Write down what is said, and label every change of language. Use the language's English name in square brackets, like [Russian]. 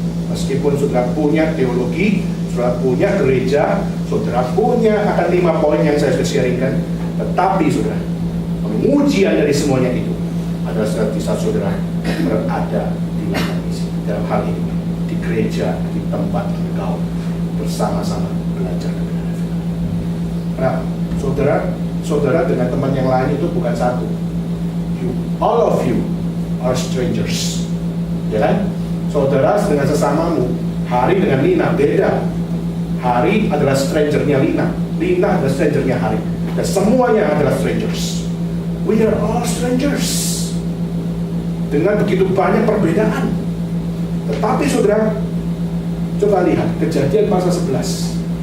[Indonesian] Meskipun saudara punya teologi, saudara punya gereja, saudara punya akan 5 poin yang saya sudah sharingkan, tetapi saudara, pengujian dari semuanya itu adalah di saat saudara berada di ladang misi. Dalam hal ini, di gereja, di tempat engkau bersama-sama belajar kebenaran. Kenapa? Saudara dengan teman yang lain itu bukan satu. [English] All of you are strangers. [Indonesian] Ya kan? Saudara dengan sesamamu, Hari dengan Lina beda. Hari adalah strangernya Lina, Lina adalah strangernya Hari. Dan semuanya adalah strangers. [English] We are all strangers. [Indonesian] Dengan begitu banyak perbedaan. Tetapi saudara, coba lihat Kejadian pasal 11.